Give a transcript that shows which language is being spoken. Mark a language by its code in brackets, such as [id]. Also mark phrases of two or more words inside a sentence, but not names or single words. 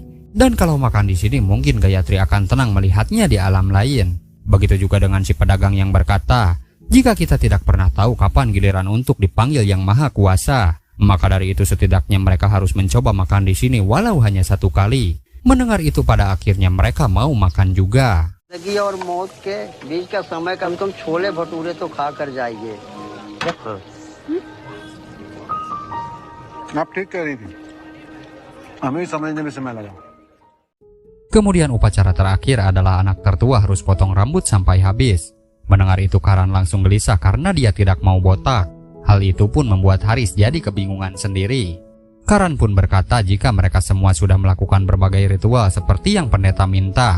[id] Dan kalau makan di sini mungkin Gayatri akan tenang melihatnya di alam lain. Begitu juga dengan si pedagang yang berkata, jika kita tidak pernah tahu kapan giliran untuk dipanggil Yang Maha Kuasa, maka dari itu setidaknya mereka harus mencoba makan di sini walau hanya satu kali. Mendengar itu pada akhirnya mereka mau makan juga. [hi] जिंदगी और मौत के बीच का समय कम से कम छोले भटूरे तो खा कर जाइए आप ठीक कह रही थी हमें समझने में समय लगा [id] Kemudian upacara terakhir adalah anak tertua harus potong rambut sampai habis. Mendengar itu Karan langsung gelisah karena dia tidak mau botak. Hal itu pun membuat Haris jadi kebingungan sendiri. Karan pun berkata jika mereka semua sudah melakukan berbagai ritual seperti yang pendeta minta.